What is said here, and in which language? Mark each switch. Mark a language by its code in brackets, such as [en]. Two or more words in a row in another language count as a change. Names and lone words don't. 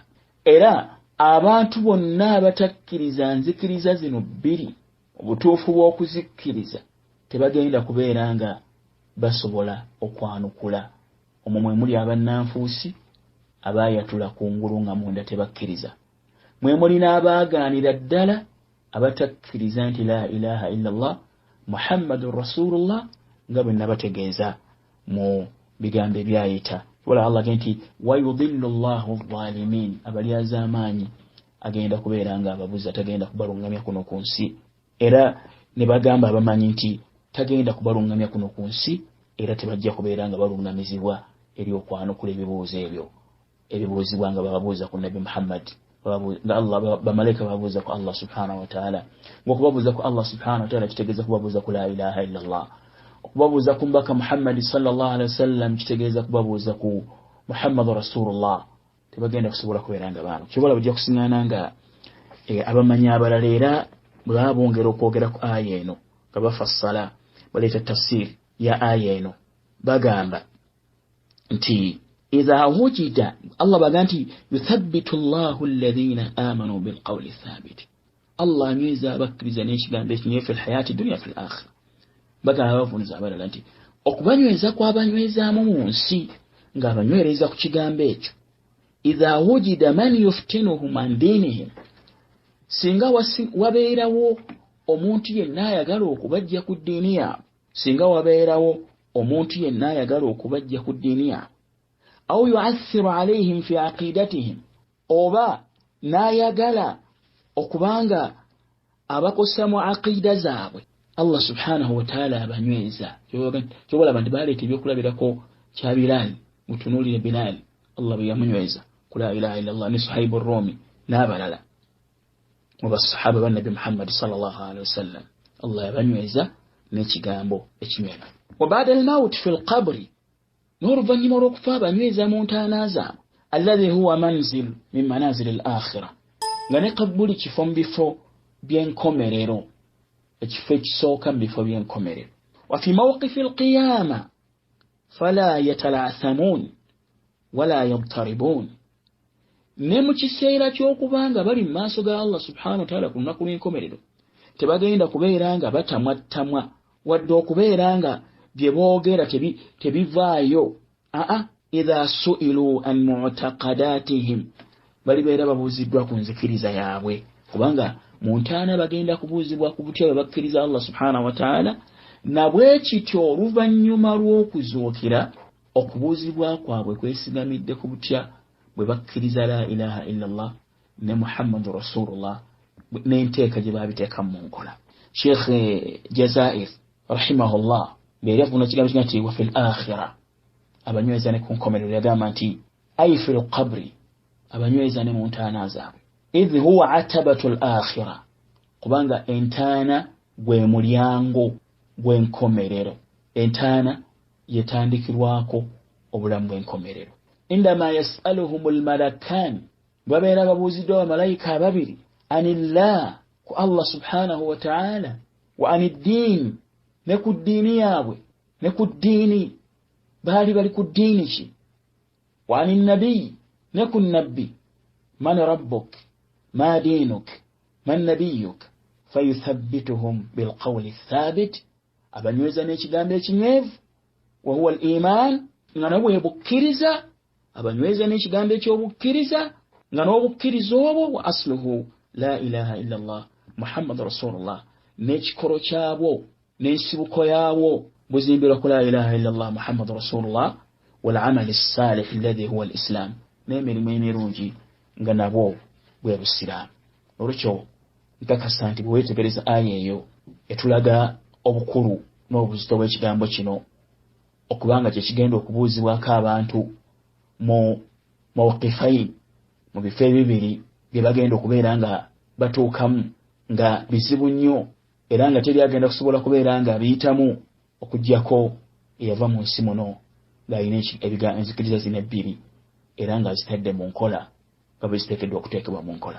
[lg] Era abantu bonna abatakkiriza nzikiriza zino bbiri, obutuufu bw'okuzikkiriza tebagenda kubeera nga basobola okwanukula. Omwo mwe muli abannanfuusi abaayatula kungulu nga munda tebakkiriza. Mwe muli n'abaagaanira ddala abatakkiriza nti [ar] لا إله إلا الله محمد رسول الله [lg] nga bwe nabategeeza mu bigambo ebyayita. [ar] ولا الله جنتي ويضل الله الظالمين, [lg] abalyazaamaanyi agenda kubeera nga ababuza, tagenda kubalungamya kuno ku nsi. Era ne bagamba abamanyi nti tagenda kubalungamya kuno ku nsi, era tebajja kubeera nga balungamizibwa eri okwanukula ebibuuzo ebyo ebibuuzibwa nga bababuuza ku Nabi Muhammad, nga Allah bamalayika babuuza ku Allah [ar] سبحانه وتعالى. [lg] Ng'okubabuuza ku Allah [ar] سبحانه وتعالى [lg] kitegeeza kubabuuza ku [ar] لا إله إلا الله. [lg] Okubabuuza ku mbaka Muhammad [ar] صلى الله عليه وسلم [lg] kitegeeza kubabuuza ku [ar] محمد رسول الله. [lg] Tebagenda kusobola kubeera nga baano. Kibola bajja kusiŋŋaana nga abamanyi abalala era bwe babongera okwogera ku aya eno nga bafassala baleeta tafsir ya aya eno bagamba nti [ar] إذا وجد, [lg] Allah baga nti [ar] يثبت الله الذين آمنوا بالقول الثابت. [lg] Allah anyweza abakkiriza n'ekigambo ekinywevu [ar] في الحياة الدنيا في الآخرة. [lg] Bagamba abavuniza abalala nti okubanyweza kw'abanywezaamu mu nsi ng'abanywereza ku kigambo ekyo, [ar] إذا وجد من يفتنهم عن دينهم, [lg] singa wabeerawo omuntu yenna ayagala okubajja ku ddiini yaabwe, singa wabeerawo omuntu yenna ayagala okubajja ku ddiini yaabwe, [ar] أو يؤثر عليهم في عقيدتهم, [lg] oba n'ayagala okubanga abakosa mu aqida zaabwe, Allah [ar] سبحانه وتعالى [lg] abanyweza. Kyobola abantu baleeta ebyokulabirako kya Bilal, mutunuulire Bilal, Allah bwe yamunyweza ku [ar] لا إله إلا الله, [lg] ne Suhaib ar-Rumi n'abalala mu basahaba ba Nabi Muhammad [ar] صلى الله عليه وسلم. [lg] Allah yabanyweza n'ekigambo ekinywevu. [ar] وبعد الموت في القبر, [lg] n'oluvannyuma lw'okufa abanyweza mu ntaana zaabwe, [ar] الذي هو منزل من منازل الآخرة, [lg] nga ne kabuli kifo mu bifo by'enkomerero, ekifo ekisooka mu bifo by'enkomerero. [ar] وفي موقف القيامة فلا يتلعثمون ولا يضطربون, [lg] ne mu kiseera ky'okubanga bali mu maaso ga Allah [ar] سبحانه وتعالى [lg] ku lunaku lw'enkomerero tebagenda kubeera nga batamwattamwa wadde okubeera nga bye boogera tebivaayo. [ar] إذا سئلوا عن معتقداتهم, [lg] balibeera babuuziddwa ku nzikiriza yaabwe, kubanga mu ntaana bagenda kubuuzibwa ku butya bwe bakkiriza Allah [ar] سبحانه وتعالى, [lg] na bwe kityo oluvannyuma lw'okuzuukira okubuuzibwa kwabwe kwesigamidde ku butya bwe bakkiriza [ar] لا إله إلا الله [lg] ne [ar] محمد رسول الله [lg] n'enteeka gye baabiteeka mu nkola. Sheikh Jazair rahimahullah beera avuna kigambo kiga nti [ar] وفي الآخرة, [lg] abanyweza ne ku nkomerero yagamba nti [ar] أي في القبر, [lg] abanyweza ne mu ntaana zaabwe. [ar] إذ هو عتبة الآخرة, [lg] kubanga entaana gwe mulyango gw'enkomerero. Entaana yetandikirwako obulamu bw'enkomerero. [ar] عندما يسألهم الملكان, [lg] babeera babuuziddwa abamalayika ababiri, anillah, ku Allah [ar] سبحانه وتعالى, وعن الدين, [lg] ne ku ddiini yaabwe, ne ku ddiini baali bali ku ddiini ki, [ar] وعن النبي, [lg] ne ku nabbi, [ar] من ربك، ما دينك, من نبيك، فيثبتهم بالقول الثابت, [lg] abanyweza n'ekigambo ekinywevu, [ar] وهو الإيمان, nga [lg] nabwe bukkiriza, abanyweza n'ekigambo ekyobukkiriza, nga n'obukkiriza obwo [ar] وأصله لا إله إلا الله محمد رسول الله [lg] n'ekikoro kyabwo n'ensibuko yaabwo buzimbirwa ku [ar] لا إله إلا الله محمد رسول الله والعمل الصالح الذي هو الإسلام [lg] n'emirimu emirungi nga nabwo bwe busiraamu. Olwekyo nkakasa nti bwe weetegereza aya eyo etulaga obukulu n'obuzito bw'ekigambo kino okubanga kye kigenda okubuuzibwako abantu mu mawqifayn mu bifo ebibiri bye bagenda okubeera nga batuukamu nga bizibu nnyo era nga teri agenda kusobola kubeera nga biyitamu okuggyako eyava mu nsi muno ng'alina enzikiriza zino ebbiri era nga zitadde mu nkola nga bwe ziteekeddwa okuteekebwa mu nkola.